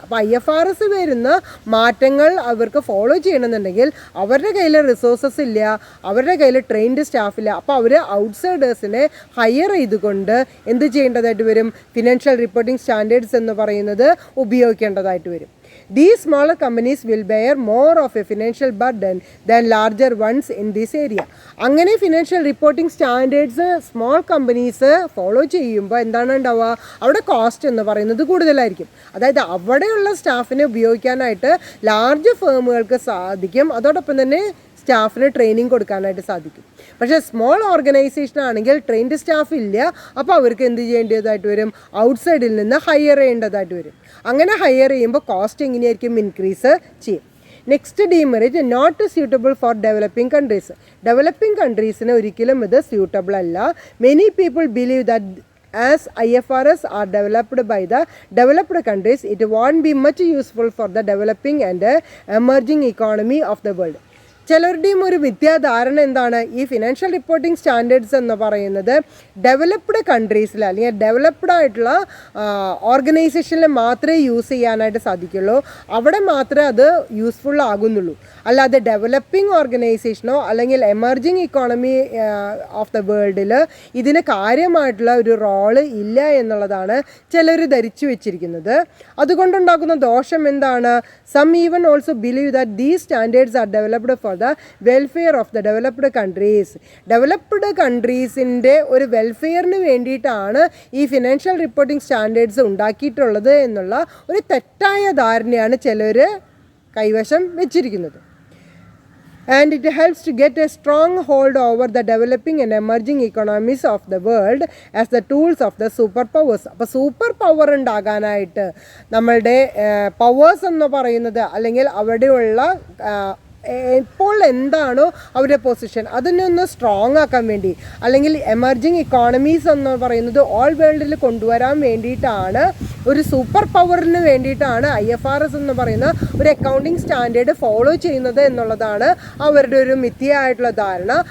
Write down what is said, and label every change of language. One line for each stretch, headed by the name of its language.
Malayalam: അപ്പോൾ IFRS വരുന്ന മാറ്റങ്ങൾ അവർക്ക് ഫോളോ ചെയ്യണമെന്നുണ്ടെങ്കിൽ അവരുടെ കയ്യിൽ റിസോഴ്സസ് ഇല്ല, അവരുടെ കയ്യിൽ ട്രെയിൻഡ് സ്റ്റാഫില്ല. അപ്പോൾ അവർ ഔട്ട്സൈഡേഴ്സിനെ ഹയർ ചെയ്തുകൊണ്ട് എന്ത് ചെയ്യേണ്ടതായിട്ട് വരും? ഫിനാൻഷ്യൽ റിപ്പോർട്ടിംഗ് സ്റ്റാൻഡേർഡ്സ് എന്ന് പറയുന്നത് ഉപയോഗിക്കേണ്ടതായിട്ട് വരും.
English: These smaller companies will bear more of a financial burden than larger ones in this area.
Malayalam: അങ്ങനെ financial reporting standards small companies follow ചെയ്യുമ്പോൾ എന്താണ് ഉണ്ടാവുക? അവിടെ കോസ്റ്റ് എന്ന് പറയുന്നത് കൂടുതലായിരിക്കും. അതായത് അവിടെയുള്ള സ്റ്റാഫിനെ ഉപയോഗിക്കാനായിട്ട് ലാർജ് ഫേമുകൾക്ക് സാധിക്കും. അതോടൊപ്പം തന്നെ സ്റ്റാഫിന് ട്രെയിനിങ് കൊടുക്കാനായിട്ട് സാധിക്കും. പക്ഷേ സ്മോൾ ഓർഗനൈസേഷൻ ആണെങ്കിൽ ട്രെയിൻഡ് സ്റ്റാഫ് ഇല്ല, അപ്പോൾ അവർക്ക് എന്ത് ചെയ്യേണ്ടതായിട്ട് വരും? ഔട്ട്സൈഡിൽ നിന്ന് ഹയർ ചെയ്യേണ്ടതായിട്ട് വരും. അങ്ങനെ ഹയർ ചെയ്യുമ്പോൾ കോസ്റ്റ് എങ്ങനെയായിരിക്കും? ഇൻക്രീസ് ചെയ്യും.
English: Next demerit, not suitable for developing countries.
Malayalam: Developing കൺട്രീസിന് ഒരിക്കലും ഇത് സ്യൂട്ടബിൾ അല്ല.
English: Many people believe that as IFRS are developed by the developed countries, it won't be much useful for the developing and emerging economy of the world.
Malayalam: ചിലരുടെയും ഒരു മിഥ്യാധാരണ എന്താണ്? ഈ financial reporting standards എന്ന് പറയുന്നത് developed കൺട്രീസിൽ അല്ലെങ്കിൽ developed ആയിട്ടുള്ള ഓർഗനൈസേഷനിൽ മാത്രമേ use ചെയ്യാനായിട്ട് സാധിക്കുള്ളൂ, അവിടെ മാത്രമേ അത് യൂസ്ഫുൾ ആകുന്നുള്ളൂ. അല്ലാതെ ഡെവലപ്പിംഗ് ഓർഗനൈസേഷനോ അല്ലെങ്കിൽ എമർജിങ് ഇക്കോണമി ഓഫ് ദ വേൾഡിൽ ഇതിന് കാര്യമായിട്ടുള്ള ഒരു റോള് ഇല്ല എന്നുള്ളതാണ് ചിലർ ധരിച്ചു വെച്ചിരിക്കുന്നത്. അതുകൊണ്ടുണ്ടാകുന്ന ദോഷം എന്താണ്?
English: Some even also believe that these standards are developed for the welfare of the developed countries.
Malayalam: Developed കൺട്രീസിൻ്റെ ഒരു വെൽഫെയറിന് വേണ്ടിയിട്ടാണ് ഈ ഫിനാൻഷ്യൽ റിപ്പോർട്ടിംഗ് സ്റ്റാൻഡേർഡ്സ് ഉണ്ടാക്കിയിട്ടുള്ളത് എന്നുള്ള ഒരു തെറ്റായ ധാരണയാണ് ചിലർ കൈവശം വെച്ചിരിക്കുന്നത്.
English: And it helps to get a strong hold over the developing and emerging economies of the world as the tools of the superpowers.
Malayalam: അപ്പോൾ സൂപ്പർ പവർ ഉണ്ടാകാനായിട്ട് നമ്മളുടെ പവേഴ്സ് എന്ന് പറയുന്നത് അല്ലെങ്കിൽ അവിടെയുള്ള ഇപ്പോൾ എന്താണോ അവരുടെ പൊസിഷൻ അതിനെ ഒന്ന് സ്ട്രോങ് ആക്കാൻ വേണ്ടി അല്ലെങ്കിൽ എമർജിങ് ഇക്കോണമീസ് എന്ന് പറയുന്നത് ഓൾ വേൾഡിൽ കൊണ്ടുവരാൻ വേണ്ടിയിട്ടാണ്, ഒരു സൂപ്പർ പവറിന് വേണ്ടിയിട്ടാണ് IFRS എന്ന് പറയുന്ന ഒരു അക്കൗണ്ടിങ് സ്റ്റാൻഡേർഡ് ഫോളോ ചെയ്യുന്നത് എന്നുള്ളതാണ് അവരുടെ ഒരു മിഥ്യയായിട്ടുള്ള ധാരണ.